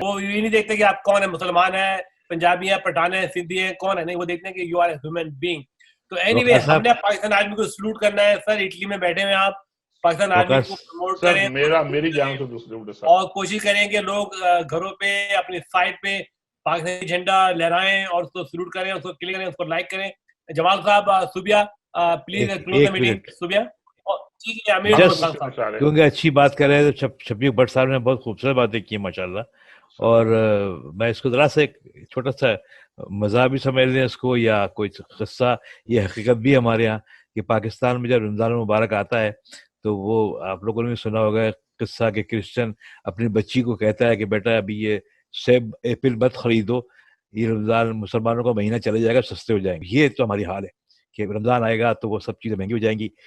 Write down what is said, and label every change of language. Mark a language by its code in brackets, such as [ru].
[ur] وہ یہ نہیں دیکھتے کہ آپ کون ہیں, مسلمان ہیں, پنجابی ہیں, پٹھان ہیں, سندھی ہیں, کون ہے, نہیں, وہ دیکھتے ہیں کہ [en] You are a human being. [ur] تو اینی وے ہم نے پاکستان آرمی کو سلوٹ کرنا ہے. سر اٹلی میں بیٹھے ہوئے آپ, پاکستان آرمی کو پروموٹ کریں, میری جان سے دوسرے سر, اور کوشش کریں کہ لوگ گھروں پہ اپنی سائٹ پہ پاکستانی جھنڈا لہرائیں اور اس کو سلوٹ کریں, اس کو کلک کریں, اس کو لائک کریں. [en] جمال صاحب, Sobia please close the meeting. [ur] Sobia کیونکہ اچھی بات کر رہے ہیں تو شفیق بٹ صاحب نے بہت خوبصورت باتیں کی ماشاءاللہ. اور میں اس کو ذرا سا ایک چھوٹا سا مذہبی سمجھ لیں اس کو, یا کوئی قصہ, یہ حقیقت بھی ہمارے یہاں کہ پاکستان میں جب رمضان المبارک آتا ہے تو وہ آپ لوگوں نے بھی سنا ہوگا قصہ کہ کرسچن اپنی بچی کو کہتا ہے کہ بیٹا ابھی یہ سیب ایپل مت خریدو, یہ رمضان مسلمانوں کا مہینہ چلے جائے گا, سستے ہو جائیں گے. یہ تو ہماری حال ہے کہ رمضان آئے گا تو وہ سب چیزیں مہنگی ہو جائیں گی.